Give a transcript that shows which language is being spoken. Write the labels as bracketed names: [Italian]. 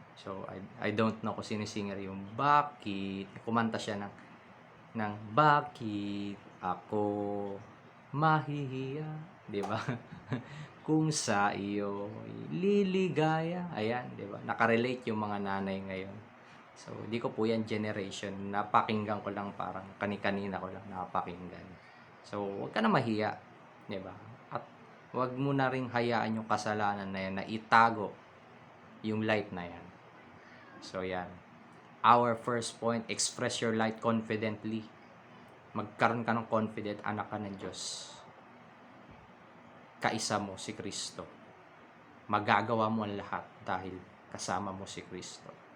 [Filipino] So, [English] I don't know [Filipino] kung sino singer yung bakit. Kumanta siya ng bakit ako mahihiya. Diba? Kung sa iyo liligaya. Ayan, diba? Nakarelate yung mga nanay ngayon. So, di ko po yan generation. Napakinggan ko lang parang kani-kanina ko lang napakinggan. So, huwag ka na mahiya. Diba? At huwag mo na rin hayaan yung kasalanan na yan na itago yung light na yan. So, yan. [English] Our first point, express your light confidently. [Filipino] Magkaroon ka ng confident, anak ka ng Diyos. Kaisa mo si Kristo. Magagawa mo ang lahat dahil kasama mo si Kristo.